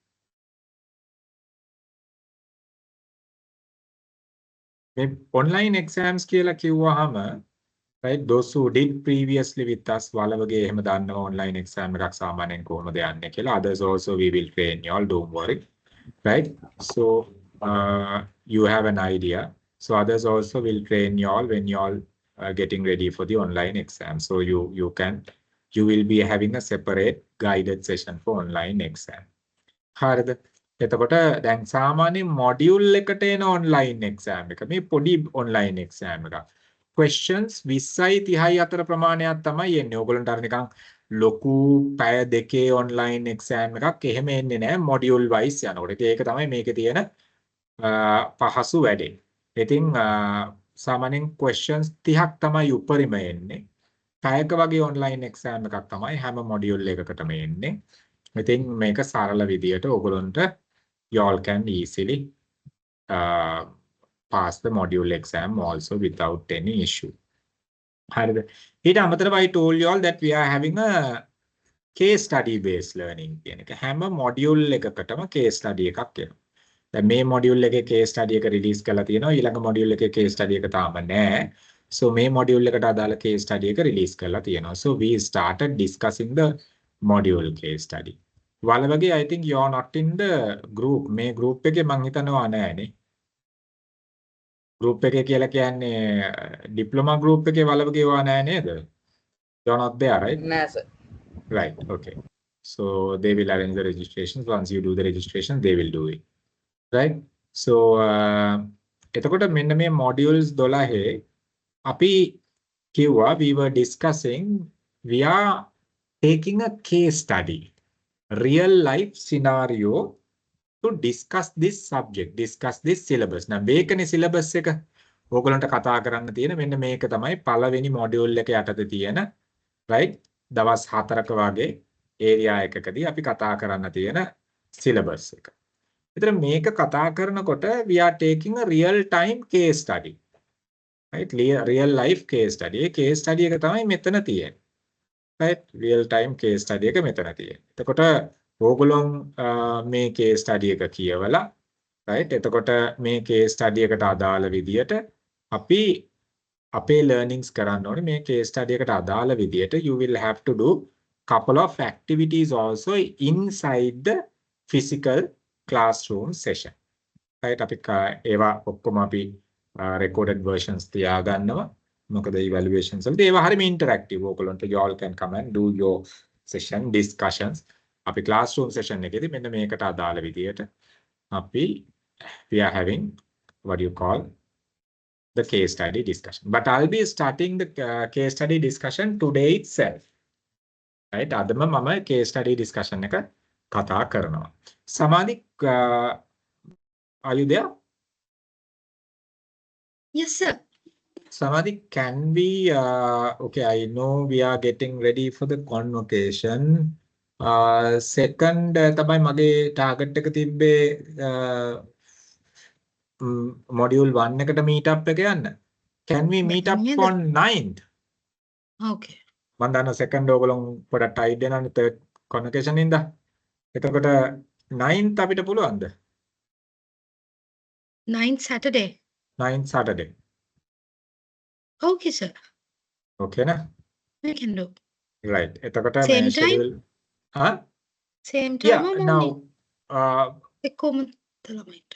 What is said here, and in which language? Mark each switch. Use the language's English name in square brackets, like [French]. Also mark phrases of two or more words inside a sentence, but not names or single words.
[English] Online exams [Sinhala] කියලා කිව්වහම [English] right those who did previously with us [Sinhala] වලවගේ එහෙම දන්නවා [English] online exam [Sinhala] එකක් සාමාන්‍යයෙන් කොහොමද යන්නේ කියලා. [English] Others also we will train you all, don't worry, right? So you have an idea. So others also will train you all when you all are getting ready for the online exam. So you will be having a separate guided session for online exam. [Sinhala] හරිද? එතකොට දැන් සාමාන්‍ය මොඩියුල් එකට එන [English] online exam [Sinhala] එක. මේ පොඩි [English] online exam [Sinhala] එකක්. questions 20යි 30යි අතර ප්‍රමාණයක් තමයි එන්නේ. ඕගොල්ලන්ට අර නිකන් ලොකු පැය දෙකේ [English] online exam [Sinhala] එකක් එහෙම එන්නේ නැහැ [English] module wise [Sinhala] යනකොට. ඒක තමයි මේකේ තියෙන පහසු වැඩේ. ඉතින් සාමාන්‍යයෙන් questions 30ක් තමයි උඩරිම එන්නේ. පැයක වගේ [English] online exam [Sinhala] එකක් තමයි හැම මොඩියුල් එකකටම එන්නේ. ඉතින් මේක සරල විදියට ඕගොල්ලන්ට [English] you all can easily pass the module exam also without any issue. [Sinhala] හරිද? ඊට අමතරව [English] I told you all that we are having a case study based learning [Sinhala] කියන එක. හැම module එකකටම [English] case study [Sinhala] එකක් එනවා. දැන් මේ module එකේ [English] case study [Sinhala] එක release කරලා තියෙනවා. ඊළඟ module එකේ [English] case study [Sinhala] එක තාම නැහැ. So මේ module එකට අදාළ [English] case study [Sinhala] එක release කරලා තියෙනවා. [English] So we started discussing the module case study. වලවගේ I think you are not in the group. [Sinhala] මේ group එකේ මං හිතනවා නෑනේ. group එකේ කියලා කියන්නේ [English] diploma group [Sinhala] එකේ වලවගේ වා නෑ නේද? [English] You are not there, right? [Sinhala] නෑ සර්. [English] Right, okay. So they will arrange the registrations. Once you do the registration, they will do it. Right? So [Sinhala] එතකොට මෙන්න මේ modules 12 අපි කිව්වා [English] we were discussing we are taking a case study. Real life scenario to discuss this subject, discuss this syllabus. Now, [Sinhala] මේකනේ syllabus එක. ඕගොල්ලන්ට කතා කරන්න තියෙන මෙන්න මේක තමයි පළවෙනි module එක යටතේ තියෙන right? දවස් 4ක වගේ area එකකදී අපි කතා කරන්න තියෙන syllabus එක. ඒතර මේක කතා කරනකොට [English] we are taking a real time case study. Right? Real life case study. [Sinhala] ඒ case study එක තමයි මෙතන තියෙන්නේ. [English] right real time case study [Sinhala] එක මෙතන තියෙනවා. එතකොට ඕගොල්ලෝ මේ [English] case study [Sinhala] එක කියවලා right එතකොට මේ [English] case study [Sinhala] එකට අදාළ විදියට අපි අපේ learnings කරන්න ඕනේ මේ case study එකට අදාළ විදියට [English] you will have to do couple of activities also inside the physical classroom session. [Sinhala] right අපි ඒවා ඔක්කොම අපි [English] recorded versions [Sinhala] තියාගන්නවා. මොකද evaluations වලදී ඒවා හරිම interactive. ඕගොල්ලන්ට [English] you all can come and do your session discussions. [Sinhala] අපි classroom session එකේදී මෙන්න මේකට අදාළ විදියට අපි [English] we are having what you call the case study discussion. But I'll be starting the case study discussion today itself. [Sinhala] right අදම මම [English] case study discussion [Sinhala] එක කතා කරනවා. [English] සමාධි are you there? Yes, sir. Samadhi, can we, okay, I know we are getting ready for the convocation. Second, [Sinhala] තමයි මගේ target එක තිබ්බේ module 1 එකට [English] meet up [Sinhala] එක යන්න. [English] Can we meet up on 9th? Okay. [Sinhala] මම දන්නවා second ඕගොල්ලෝ පොඩක් tight වෙනවනේ [English] third convocation [Sinhala] ඉඳලා. එතකොට 9th අපිට පුළුවන්ද? [English] 9th Saturday. 9th Saturday. Okay, sir. Okay na? We can do. Right. එතකොට Same [Sinhala] මේ [English] time? schedule Same time yeah or now morning? [Sinhala] එක්කම ළමයිට.